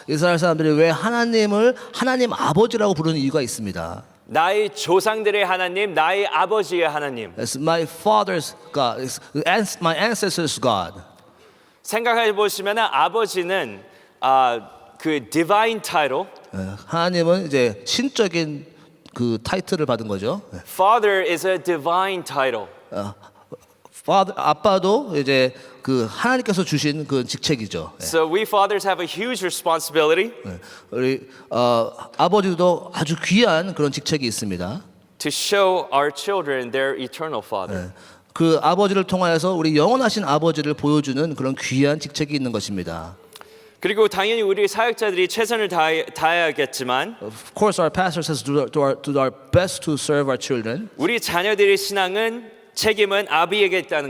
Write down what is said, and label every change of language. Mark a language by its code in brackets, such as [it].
[ko] 이스라엘 사람들이 왜 하나님을 하나님 아버지라고 부르는 이유가 있습니다. 나의 조상들의 하나님, 나의 아버지의 하나님. [en] It's my father's God. It's my ancestors' God. [ko] 생각해 보시면 아버지는 그 [en] divine title, [ko] 하나님은 이제 신적인 그 타이틀을 받은 거죠. [en] Father is a divine title. [ko] 아빠도 이제 그 하나님께서 주신 그 직책이죠. [en] So we fathers have a huge responsibility [ko] 우리 아버지도 아주 귀한 그런 직책이 있습니다. [en] to show our children their eternal Father. [ko] 그 아버지를 통하여서 우리 영원하신 아버지를 보여주는 그런 귀한 직책이 있는 것입니다. 그리고 당연히 우리 사역자들이 최선을 다해야겠지만 [en] Of course, our pastors has to do our best to serve our children. [ko] 우리 자녀들의 신앙은 책임은 아비에게 있다는